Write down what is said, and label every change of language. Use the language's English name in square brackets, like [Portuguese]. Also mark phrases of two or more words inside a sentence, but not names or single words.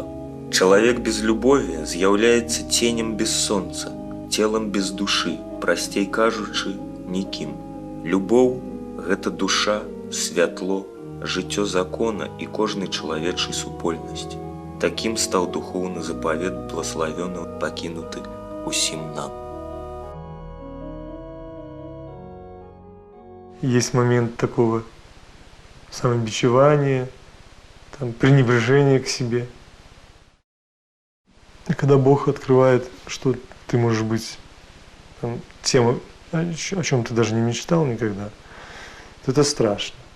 [Belarusian] Чалавек без любові з'яўляецца ценем без сонца, целам без душы, прасцей кажучы, нікім. Любоў – гэта душа, святло, жыццё закона і кожнай чалавечай супольнасці. Такім стаў духоўны запавет благаславёны пакінуты усім нам. [Russian] Есть момент такого самобичевания, пренебрежения к себе. И когда Бог открывает, что ты можешь быть тем, о чем ты даже не мечтал никогда, то это страшно.